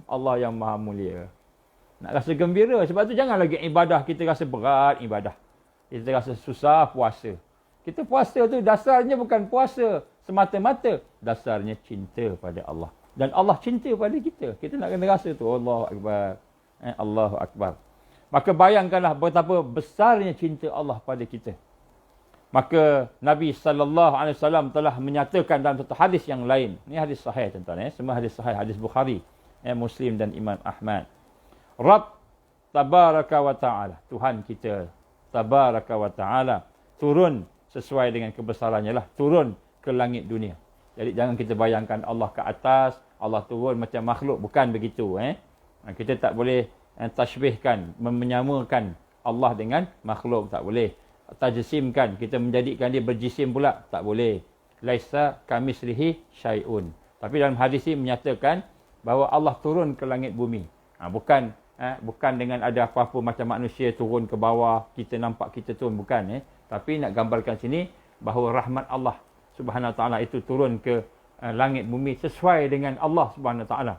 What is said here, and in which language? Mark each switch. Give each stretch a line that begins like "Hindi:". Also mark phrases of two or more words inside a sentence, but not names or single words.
Malay: Allah yang maha mulia. Nak rasa gembira. Sebab tu jangan lagi ibadah kita rasa berat ibadah. Kita rasa susah puasa. Kita puasa tu dasarnya bukan puasa semata-mata. Dasarnya cinta pada Allah. Dan Allah cinta pada kita. Kita nak kena rasa tu.
Arabic: الله أكبر. الله أكبر.
Malay: Maka bayangkanlah betapa besarnya cinta Allah pada kita. Maka Nabi SAW telah menyatakan dalam satu hadis yang lain. Ini hadis sahih tuan-tuan. Semua hadis sahih. Hadis Bukhari, Muslim dan Imam Ahmad.
Arabic: رب تبارك وتعالى.
Malay: Tuhan kita
Arabic: تبارك وتعالى
Malay: turun sesuai dengan kebesarannya lah. Turun ke langit dunia. Jadi jangan kita bayangkan Allah ke atas, Allah turun macam makhluk. Bukan begitu. Kita tak boleh tashbihkan, menyamakan Allah dengan makhluk, tak boleh. Tajsimkan, kita menjadikan dia berjisim pula, tak boleh.
Arabic: ليس كمثله شيء.
Malay: Tapi dalam hadis ini menyatakan bahawa Allah turun ke langit bumi. Bukan dengan ada apa-apa macam manusia turun ke bawah, kita nampak kita turun, bukan. Tapi nak gambarkan sini bahawa rahmat Allah
Arabic: سبحانه وتعالى
Malay: itu turun ke langit bumi sesuai dengan Allah
Arabic: سبحانه وتعالى.